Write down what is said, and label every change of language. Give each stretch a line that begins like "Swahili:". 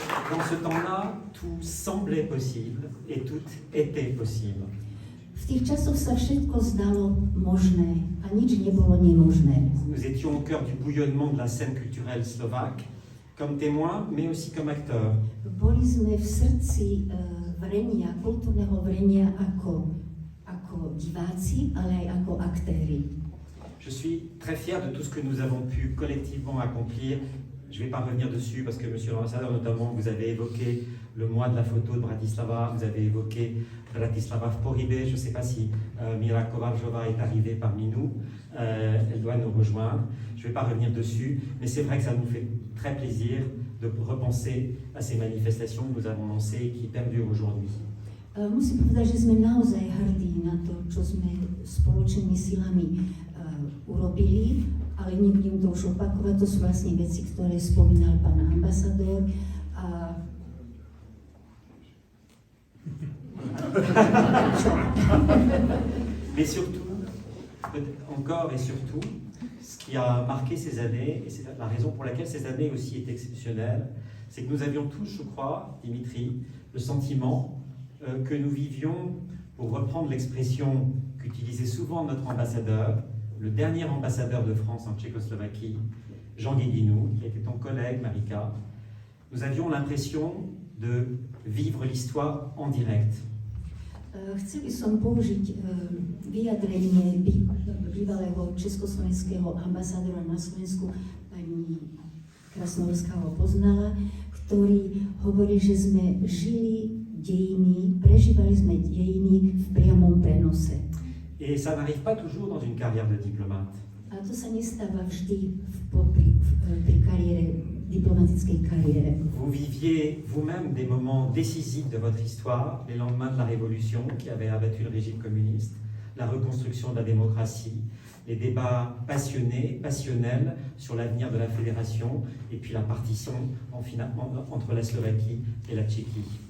French: Dans ce temps-là, tout semblait possible et tout était possible.
Slovak: V tých časoch sa všetko zdalo možné a nič nebolo nemožné.
French: Nous étions au cœur du bouillonnement de la scène culturelle slovaque, comme témoins, mais aussi comme acteurs.
Slovak: Boli sme v srdci vrenia, kultúrneho vrenia ako diváci, ale aj ako aktéri.
French: Je suis très fier de tout ce que nous avons pu collectivement accomplir Je ne vais pas revenir dessus parce que, monsieur l'ambassadeur, notamment, vous avez évoqué le mois de la photo de Bratislava, vous avez évoqué Bratislava v Pohybe. Je ne sais pas si Mira Kovaljová est arrivée parmi nous. Elle doit nous rejoindre. Je ne vais pas revenir dessus, mais c'est vrai que ça nous fait très plaisir de repenser à ces manifestations que nous avons lancées et qui perdurent aujourd'hui.
Slovak: Musím povedať, že sme naozaj hrdí na to, čo sme spoločnými silami urobili, ale nebudem to už opakovať, to sú vlastne veci, ktoré spomínal pán ambasador.
French: Mais surtout, encore et surtout, ce qui a marqué ces années, et c'est la raison pour laquelle ces années aussi étaient exceptionnelles, c'est que nous avions tous, je crois, Dimitri, le sentiment que nous vivions, pour reprendre l'expression qu'utilisait souvent notre ambassadeur, le dernier ambassadeur de France en Tchécoslovaquie, Jean Guéguinou, qui était ton collègue, Marika, nous avions l'impression de vivre l'histoire en direct.
Slovak: Chcel by som použiť vyjadrenie bývalého československého ambasádora na Slovensku, pani Krasnohorská ho poznala, ktorý hovorí, že sme žili dejiny, prežívali sme dejiny v priamom prenose.
French: Et ça n'arrive pas toujours dans une carrière de diplomate.
Slovak: A to sa nestáva vždy pri kariére, diplomatickej kariére.
French: Vous viviez vous-même des moments décisifs de votre histoire, les lendemains de la Révolution qui avait abattu le régime communiste, la reconstruction de la démocratie, les débats passionnés, passionnels sur l'avenir de la fédération et puis la partition entre la Slovaquie et la Tchéquie.